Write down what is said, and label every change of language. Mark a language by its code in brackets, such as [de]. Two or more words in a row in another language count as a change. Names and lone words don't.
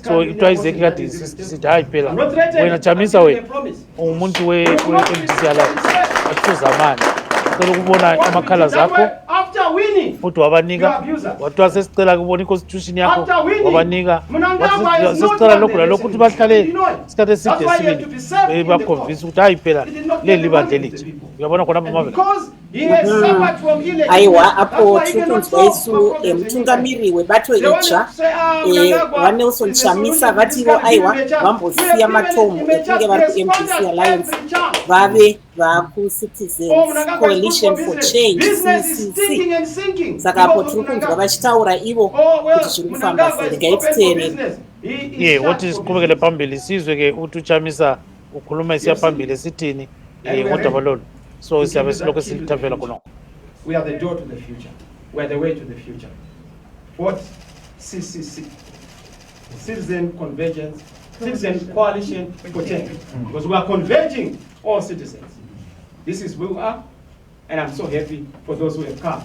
[nd] So ithiwa izekhi kade sithi hayi phela wena Chamisa we umuntu we-MDC Alliance akuzamani. Ukubona amakhala zakho futhi wabanika wathiwa sesicela kubona i-constitution yakho wabanika sesicela lokhu nalokhu ukuthi bahlale isikhathi eside sibili bakhomvisa ukuthi hayi phela leli bandla elitsha. Uyabona khonapha Marvellous. [sn] Aiwa apo tirikunzwaisu mutungamiri webato itsva vaNelson Chamisa vativo aiwa vambosiya matomu ekunge vari kuMDC Alliance vave vakuCitizens Coalition for Change CCC. Saka apo tirikunzwa vachitaura ivo kuti zviri kufamba sei. Ngaititeerere. [nd] Woti siqhubekele phambili sizwe ke uthi uChamisa ukhuluma isiya phambili esithini ngodaba lolu. So siyabe silokho silithambela khonokho. [en] We are the door to the future. We are the way to the future. What? CCC. Citizen Convergence, Citizen Coalition for Change. Because we are converging all citizens. This is who we are, and I'm so happy for those who have come.